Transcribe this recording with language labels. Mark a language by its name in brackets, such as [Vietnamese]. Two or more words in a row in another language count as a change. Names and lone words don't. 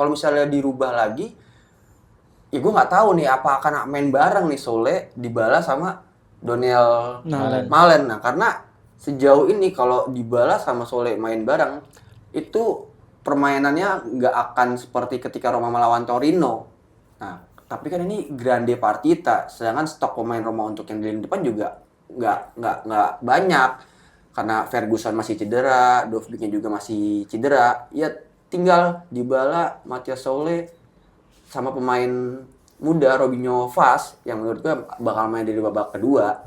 [Indonesian] Kalau misalnya dirubah lagi, ya gue nggak tahu nih apa akan main bareng nih Sole, Dybala sama Daniel Malen. Nah, karena sejauh ini kalau Dybala sama Sole main bareng, itu permainannya nggak akan seperti ketika Roma melawan Torino. Nah, tapi kan ini [Italian] grande partita, [Indonesian] sedangkan stok pemain Roma untuk yang di lini depan juga nggak banyak karena Ferguson masih cedera, Dovbiknya juga masih cedera. Ya tinggal Dybala, Matthias Sole sama pemain muda Robinho Vaz yang menurut gue bakal main dari babak kedua.